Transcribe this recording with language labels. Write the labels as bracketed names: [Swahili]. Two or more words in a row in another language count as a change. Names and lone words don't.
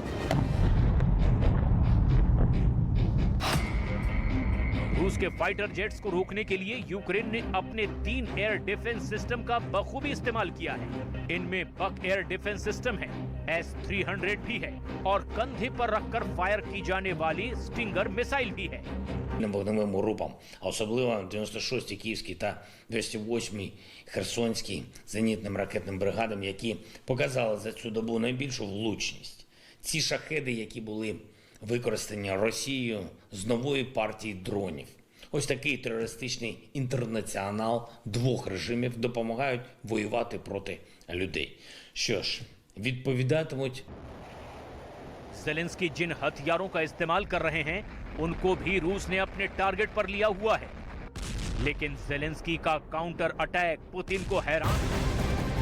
[Hindi] रूस के [English] fighter jets [Hindi] को रोकने के लिए यूक्रेन ने अपने 3 [English] air defence system [Hindi] का बखूबी इस्तेमाल किया है। इनमें बक [English] air defence system [Hindi] है, S-300 भी है और कंधे पर रखकर फायर की जाने वाली स्टिंगर मिसाइल भी है। [Ukrainian] Вогневим групам, а особливо 96-й Київський та 208-й Херсонський зенітним ракетним бригадам, які показали за цю добу найбільшу влучність. Ці шахеди, які були використані Росією з нової партії дронів. Ось такий терористичний інтернаціонал двох режимів допомагають воювати проти людей. Що ж, відповідатимуть. [Hindi] जेलेंस्की जिन हथियारों का इस्तेमाल कर रहे हैं, उनको भी रूस ने अपने टारगेट पर लिया हुआ है। लेकिन जेलेंस्की का [English] counter attack [Hindi] पुतिन को हैरान